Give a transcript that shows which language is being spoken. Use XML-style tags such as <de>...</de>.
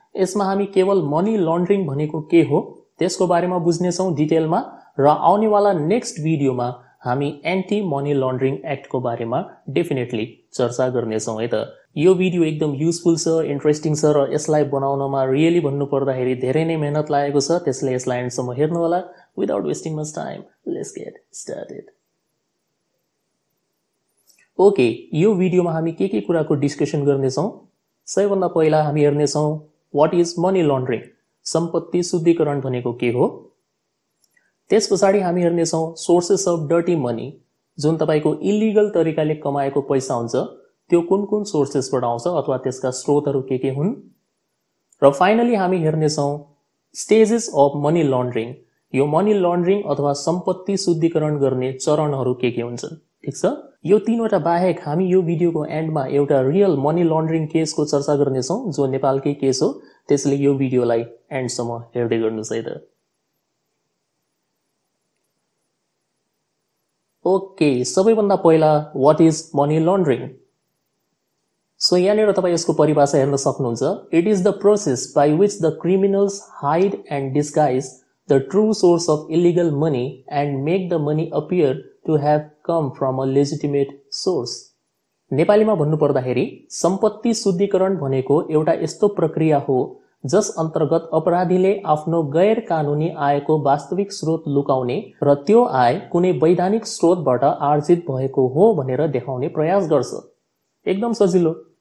<ne>यसमा हामी केवल मनी लन्ड्रिङ भनेको के हो त्यसको बारेमा बुझ्नेछौँ डिटेलमा र आउनेवाला नेक्स्ट भिडियोमा हामी एन्टी मनी लन्ड्रिङ एक्टको बारेमा डेफिनेटली चर्चा गर्नेछौँ है त। यो भिडियो एकदम युजफुल छ, इन्ट्रेस्टिङ छ र यसलाई बनाउनमा रियली भन्नुपर्दाखेरि धेरै नै मेहनत लागेको छ, त्यसले यसलाई एन्डसम्म हेर्नु होला।</ne> <en>Without wasting much time let's get started.</en> <ne>Okay, यो भिडियोमा हामी के कुराको डिस्कसन गर्नेछौँ। सबैभन्दा पहिला हामी हेर्नेछौँ</ne> <en>what is money laundering,</en> <ne>सम्पत्ति शुद्धिकरण भनेको के हो। त्यसपछाडि हामी हेर्नेछौँ</ne> <en>sources of dirty money,</en> <ne>जुन तपाईको इलिगल तरिकाले कमाएको पैसा हुन्छ त्यो कुन कुन सोर्सेसबाट आउँछ अथवा त्यसका स्रोतहरू के हुन्। र फाइनली हामी हेर्नेछौँ</ne> <en>stages of money laundering,</en> <ne>यो मनी लन्ड्रिङ अथवा सम्पत्ति शुद्धिकरण गर्ने चरणहरू के हुन्छन्। ठीक छ, यो तीनवटा बाहेक हामी यो भिडियोको एन्डमा एउटा रियल मनी लन्ड्रिङ केसको चर्चा गर्नेछौँ जो नेपालकै केस हो, त्यसले यो भिडियोलाई एन्डसम्म हेर्दै गर्नुहोस् है त।</ne> <en>okay,</en> <ne>सबैभन्दा पहिला</ne> <en>What is money laundering.</en> <ne>So यहाँनिर तपाईँ यसको परिभाषा हेर्न सक्नुहुन्छ।</ne> <en>It is the process by which the criminals hide and disguise the true source of illegal money and make the money appear to have come from a legitimate source.</en> <ne>नेपालीमा भन्नुपर्दाखेरि सम्पत्ति शुद्धिकरण भनेको एउटा यस्तो प्रक्रिया हो जस अन्तर्गत अपराधीले आफ्नो गैर कानुनी आयको वास्तविक स्रोत लुकाउने र त्यो आय कुनै वैधानिक स्रोतबाट आर्जित भएको हो भनेर देखाउने प्रयास गर्छ। एकदम सजिलो।</ne>